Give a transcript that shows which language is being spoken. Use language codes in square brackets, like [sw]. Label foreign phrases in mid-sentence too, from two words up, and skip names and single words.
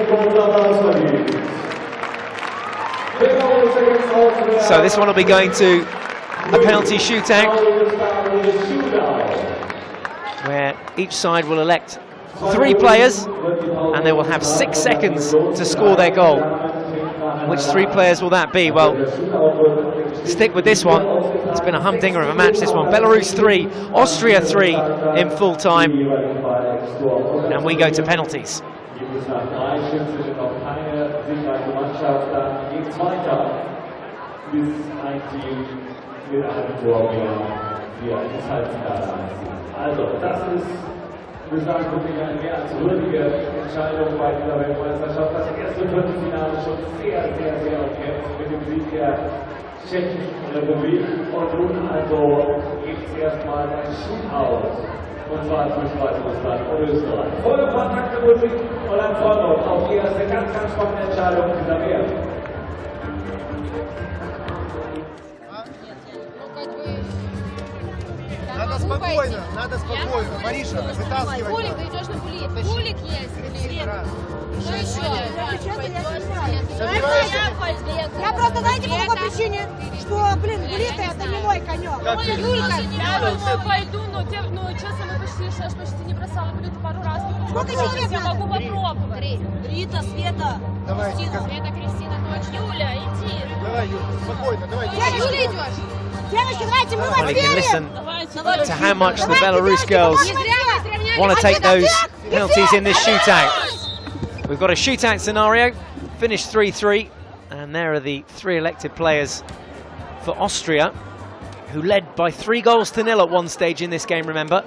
[en] So this one will be going to a penalty shootout, where each side will elect 3 players, and they will have 6 seconds to score their goal. Which 3 players will that be? Well, stick with this one. It's been a humdinger of a match, this one. Belarus 3, Austria 3 in full time. And we go to penalties. [de] Ich würde sagen, wirklich eine mehr als würdige Entscheidung bei dieser Weltmeisterschaft. Das erste Viertelfinale schon sehr umkämpft mit dem Sieg der Tschechischen Republik. Und nun also gibt es erstmal ein Shootout. Und zwar zwischen Weißrussland und Österreich. Volle Kontakte Musik und dann freuen wir uns auf die erste ganz spannende Entscheidung dieser Welt. [ru] Надо спокойно. Мариша, вытаскивай. Булик, ты идешь на булик. Булик есть. Что еще? Я просто, знаете, по какой причине? Что, блин, булик это не мой конек. Юлька, я думаю, пойду, но честно, мы почти не бросала булик пару раз. Сколько тебе лет? Я могу попробовать. Рита, Света. Это Кристина, дочь. Юля, иди. Давай, Юля, спокойно, давай. Юля, идешь. Девочки, давайте, мы [en] Well, [ru] вас [en] you can [ru] верим. [en] listen to how much the Belarus girls want to take those penalties in this shootout. We've got a shootout scenario, finished 3-3, and there are the 3 elected players for Austria, who led by 3-0 at one stage in this game, remember.